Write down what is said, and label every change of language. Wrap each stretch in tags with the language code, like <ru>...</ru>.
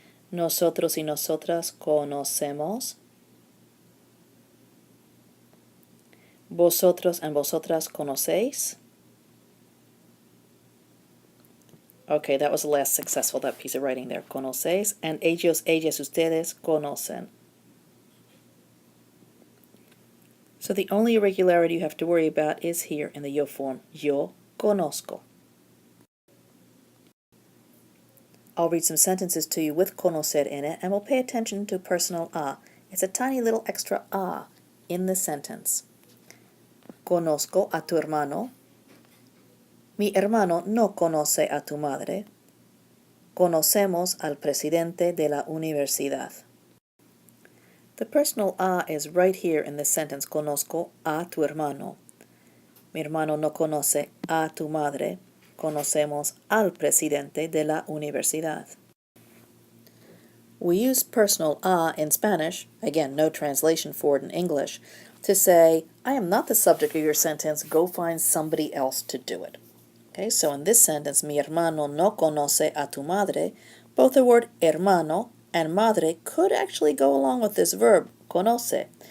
<es>Nosotros y nosotras conocemos. Vosotros and vosotras conocéis.</es> <en>Okay, that was the last successful, that piece of writing there. Conocéis. And</en> <es>ellos, ellas, ustedes conocen.</es> <en>So the only irregularity you have to worry about is here in the yo form.</en> <es>Yo conozco.</es> <en>I'll read some sentences to you with conocer in it, and we'll pay attention to personal a. It's a tiny little extra a in the sentence.</en> <es>Conozco a tu hermano. Mi hermano no conoce a tu madre. Conocemos al presidente de la universidad.</es> <en>The personal a is right here in this sentence.</en> <es>Conozco a tu hermano. Mi hermano no conoce a tu madre. Conocemos al presidente de la universidad.</es> <en>We use personal a in Spanish, again, no translation for it in English, to say, I am not the subject of your sentence, go find somebody else to do it. Okay, so in this sentence,</en> <es>mi hermano no conoce a tu madre,</es> <en>both the word hermano and madre could actually go along with this verb, conoce.</en>